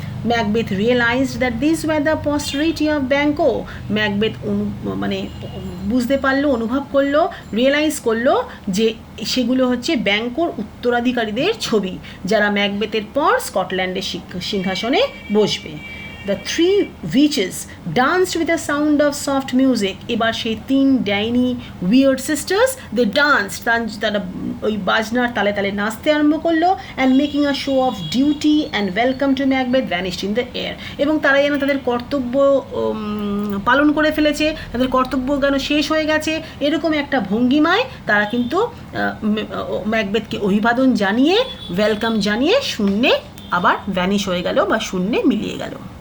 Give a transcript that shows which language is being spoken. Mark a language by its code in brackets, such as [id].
[en] Macbeth realised that this were the posterity of Banquo. [bn] Macbeth মানে বুঝতে পারলো, অনুভব করলো, রিয়েলাইজ করলো যে সেগুলো হচ্ছে ব্যাঙ্কোর উত্তরাধিকারীদের ছবি, যারা ম্যাকবেথের পর স্কটল্যান্ডের সিংহাসনে বসবে। [en] The 3 witches danced with a sound of soft music. [bn] এবার সেই 3 ডাইনি [en] weird sisters, they danced, [bn] তারা ওই বাজনার তালে তালে নাচতে আরম্ভ করলো, [en] And making a show of duty and welcome to Macbeth vanished in the air. [bn] এবং তারা যেন তাদের কর্তব্য পালন করে ফেলেছে, তাদের কর্তব্য যেন শেষ হয়ে গেছে, এরকম একটা ভঙ্গিমায় তারা কিন্তু ম্যাকবেথকে অভিবাদন জানিয়ে, ওয়েলকাম জানিয়ে শূন্যে আবার ভ্যানিশ হয়ে গেল বা শূন্যে মিলিয়ে গেল।